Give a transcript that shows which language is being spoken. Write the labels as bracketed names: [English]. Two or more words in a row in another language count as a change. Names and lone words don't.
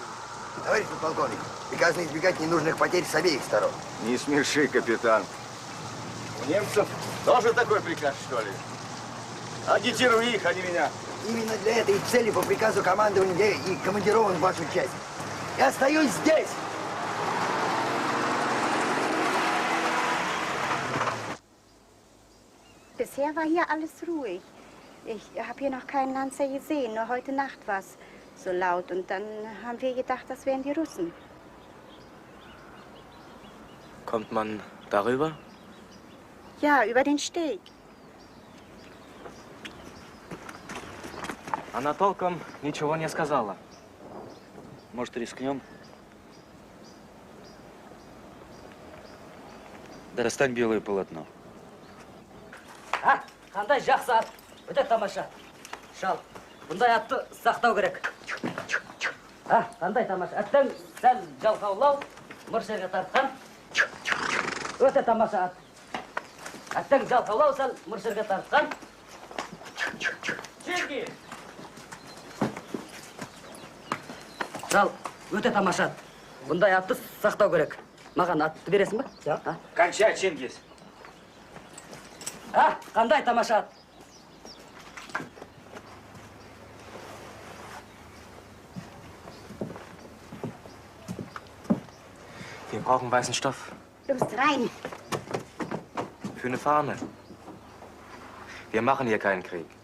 [Russian] Товарищ подполковник, приказано избегать ненужных потерь с обеих сторон. Не смеши, капитан. У немцев тоже такой приказ, что ли? Агитируй их, а не меня. Именно для этой цели по приказу командования я и командирован в вашу часть. Я остаюсь здесь. [German] Bisher war hier alles ruhig. Ich habe hier noch keinen Lanzer gesehen, nur heute Nacht war es so laut. Und dann haben wir gedacht, das wären die Russen. Kommt man darüber? Ja, über den Steg. [Russian] Она толком ничего не сказала. Может, рискнем? Достань белое полотно. [Kazakh] А, қандай жақсы ат. Өте тамаша. Шал, бұндай атты сақтау керек. А, қандай тамаша. Аттың сәл жалқаулау, мұршерге тартқан. Өте тамаша ат. Аттың жалқаулау, сәл мұршерге тартқан. Чеки! Шал, өте тамаша ат. Бұндай атты сақтау керек. Маған атты бересің ба? [Russian] Кончай, Чингис. [Kazakh] А, қандай тамаша ат. [German] Wir brauchen weißen Stoff. Los, rein. Für eine Fahne. Wir machen hier keinen Krieg.